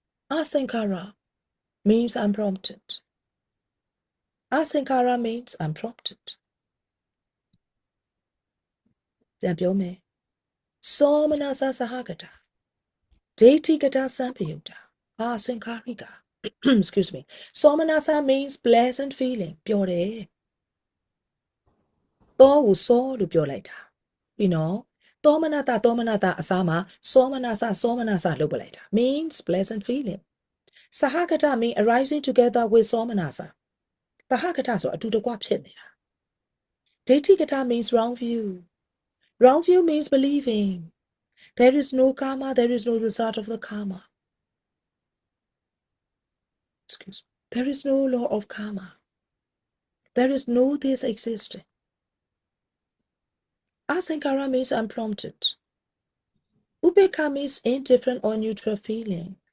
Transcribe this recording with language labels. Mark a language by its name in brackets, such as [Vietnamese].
[English] Asankara means unprompted. Asankara means unprompted. [Burmese] ပြန်ပြောမယ်သောမနစစဟကတာဒိဋ္ဌိကတာစံပယုတာအာစင်္ခာရိက excuse me သောမနစ means pleasant feeling ပြောတယ် သောကိုစောလို့ပြောလိုက်တာပြီးနော်သောမနတအစားမှာသောမနစလုပ်ပလိုက်တာ means pleasant feeling စဟကတာ mean arising together with သောမနစတဟကတာဆိုအတူတကွဖြစ်နေတာဒိဋ္ဌိကတာ means wrong view Wrong view means believing. [English] There is no karma, there is no result of the karma. Excuse me. There is no law of karma. There is no this existing. Asankara means unprompted. Upeka means indifferent or neutral feeling.